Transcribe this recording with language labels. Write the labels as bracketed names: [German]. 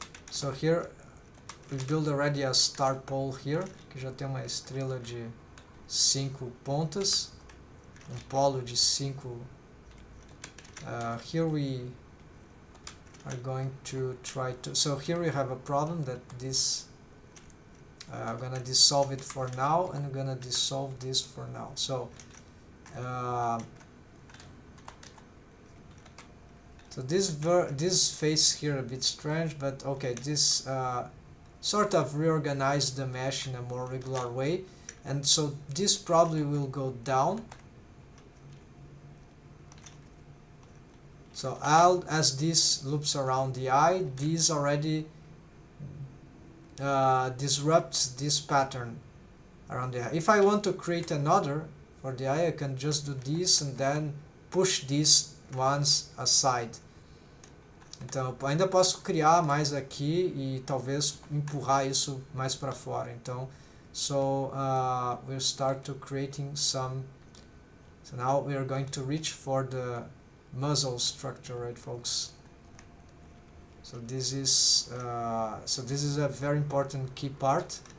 [English] So here we build already a star pole here, [Portuguese] que já tem uma estrela de 5 pontas, polo de 5. [English] Here we are going to try to, so here we have a problem that this, I'm gonna dissolve it for now, and I'm gonna dissolve this for now. So so this face here a bit strange, but okay, this sort of reorganized the mesh in a more regular way, and so this probably will go down. So as this loops around the eye, this already disrupts this pattern around the eye. If I want to create another for the eye, I can just do this and then push these ones aside. [Portuguese] Então eu ainda posso criar mais aqui e talvez empurrar isso mais para fora. [English] Então, so we'll start to creating some. So now we are going to reach for the muzzle structure, right, folks? So this is a very important key part.